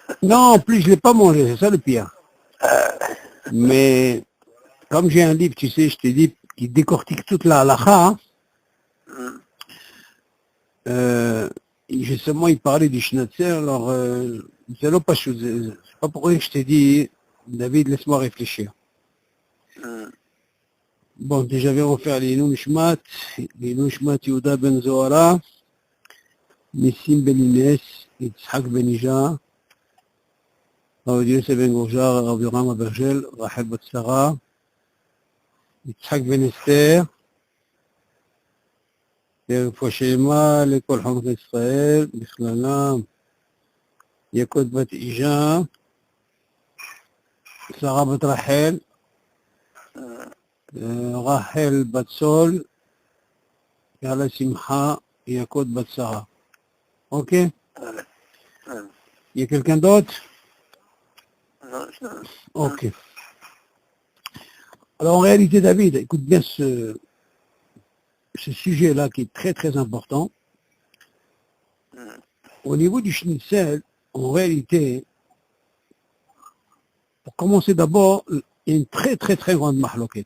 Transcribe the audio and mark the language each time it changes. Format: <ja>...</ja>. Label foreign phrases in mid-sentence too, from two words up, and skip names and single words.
<fr>Non, en plus, je l'ai pas mangé, c'est ça le pire. Mais, comme j'ai un livre, tu sais, je t'ai dit, qui décortique toute la halakha, justement, il parlait du schnitzel, alors, c'est pas chose, c'est pas pour rien que je t'ai dit, David, laisse-moi réfléchir. Bon, déjà, viens refaire les Nishmat Yehuda ben Zohara, Nissim ben Inès, Yitzhak ben Ija, Rav Yosef ben Gourjar, Rav Yoram Abergel, Rachel bat Sarah, Yitzhak ben Esther,</fr> <he>לרפואה שלמה לכל חמות ישראל, בכללם יקוד בת אישה, שרה בת רחל, רחל בת סול, יאללה שמחה, יקוד בת שרה.</he> <fr>Ok? Il y a quelqu'un d'autre? Ok. Alors en réalité, David, écoute bien ce sujet-là qui est très très important. Au niveau du schnitzel, en réalité, pour commencer d'abord, il y a une très très très grande mahloquette.</fr>